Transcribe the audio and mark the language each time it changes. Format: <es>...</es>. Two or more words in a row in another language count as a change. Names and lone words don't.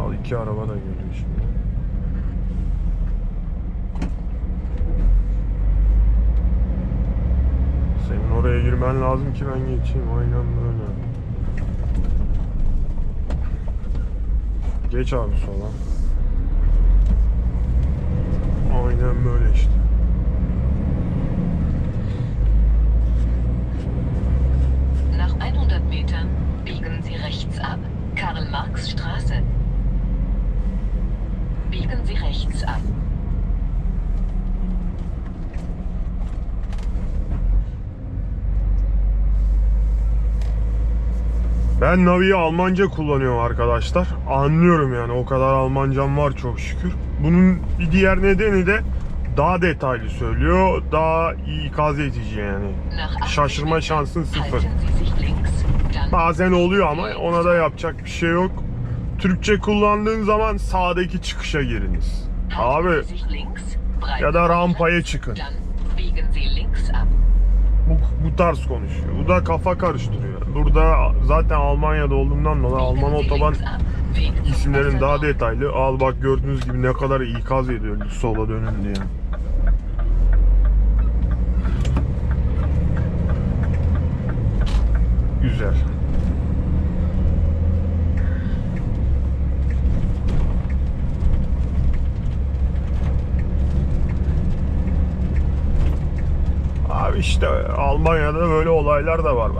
<tr>Al, iki araba da geliyor şimdi. Senin oraya girmen lazım ki ben geçeyim. Aynen böyle. Geç abi sola. Aynen böyle işte.</tr> <de>Nach 100 Metern biegen Sie rechts ab. Karl-Marx-Straße. Biegen Sie rechts ab.</de> <tr>Ben Navi'yi Almanca kullanıyorum arkadaşlar. Anlıyorum yani, o kadar Almancam var çok şükür. Bunun bir diğer nedeni de daha detaylı söylüyor, daha iyi ikaz edici yani.</tr> <de>Nach 80</de> <tr>Şaşırma</tr> <de>Metern</de> <tr>şansın sıfır.</tr> <de>halten Sie sich links. Dann</de> <tr>Bazen oluyor ama ona da yapacak bir şey yok. Türkçe kullandığın zaman sağdaki çıkışa giriniz.</tr> <de>halten</de> <tr>Abi</tr> <de>Sie sich links.</de> <tr>ya da</tr> <de>Breiten</de> <tr>rampaya</tr> <de>rechts.</de> <tr>çıkın.</tr> <de>Dann biegen Sie links ab.</de> <tr>Bu tarz konuşuyor. Bu da kafa karıştırıyor. Burada zaten Almanya'da olduğumdan dolayı Alman</tr> <de>Biegen Sie</de> <tr>otoban</tr> <de>links ab. Weg zum</de> <tr>isimlerin daha</tr> <de>Wasserturm.</de> <tr>detaylı. Al bak, gördüğünüz gibi ne kadar ikaz ediyor sola dönün diye. Güzel. Abi işte Almanya'da böyle olaylar da var.</tr>